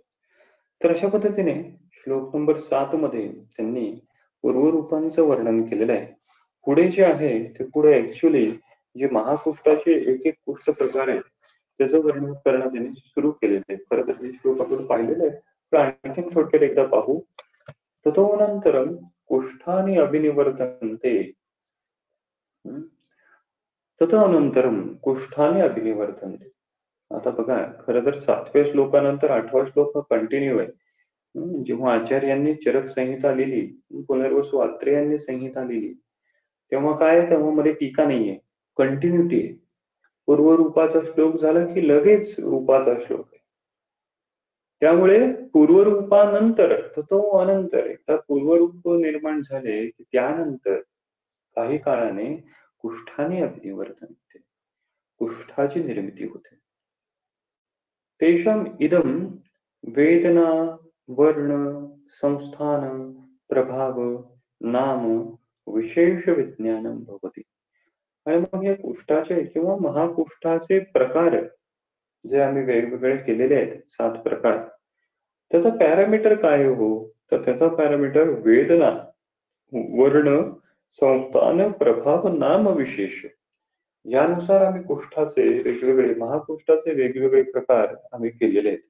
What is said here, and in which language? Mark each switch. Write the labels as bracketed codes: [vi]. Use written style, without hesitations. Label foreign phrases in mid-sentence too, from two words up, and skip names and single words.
[mr] तर अशा पद्धतीने श्लोक नंबर 7 मध्ये त्यांनी पूर्वरूपांचं वर्णन केलेलं आहे. पुढे जे आहे ते पुढे ऍक्च्युअली जे महाकुष्ठाचे एक एक कुष्ठ प्रकार आहेत त्याचं वर्णन करणं त्यांनी सुरू केलेलं आहे. खरं तर हे श्लोक आपण पाहिलेलं आहे, पण आणखी थोडक्यात एकदा पाहू. [sa] ततोनंतरम कुष्ठानि अभिनिवर्तन्ते. तदनंतरम कुष्ठानि अभिनिवर्तन्ते. [mr] आता बघा, खरं तर 7व्या श्लोकानंतर 8वा श्लोक हा कंटिन्यू आहे. जेव्हा आचार्यांनी चरक संहिता लिहिली, पुनर्वसु आत्रेयांनी संहिता लिहिली, तेव्हा काय, तेव्हा मध्ये टीका नाहीये, कंटिन्युटी आहे. पूर्वरूपाचा श्लोक झाला की लगेच रूपाचा श्लोक आहे. त्यामुळे पूर्वरूपानंतर तो अनंतर एकदा पूर्वरूप निर्माण झाले की त्यानंतर काही काळाने कुष्ठाने अभिनिवर्तन होते, कुष्ठाची निर्मिती होते. [sa] तेषाम इदम वेदना वर्ण संस्थान प्रभाव नाम विशेष विज्ञानम भवती. [mr] आणि मग या कुष्ठाचे किंवा महाकुष्ठाचे प्रकार जे आम्ही वेगवेगळे केलेले आहेत 7 प्रकार, त्याचा पॅरामीटर काय हो? तर त्याचा पॅरामीटर [sa] वेदना वर्ण संस्थान प्रभाव नाम विशेष, [mr] यानुसार आम्ही कुष्ठाचे वेगवेगळे महाकुष्ठाचे वेगवेगळे प्रकार आम्ही केलेले आहेत.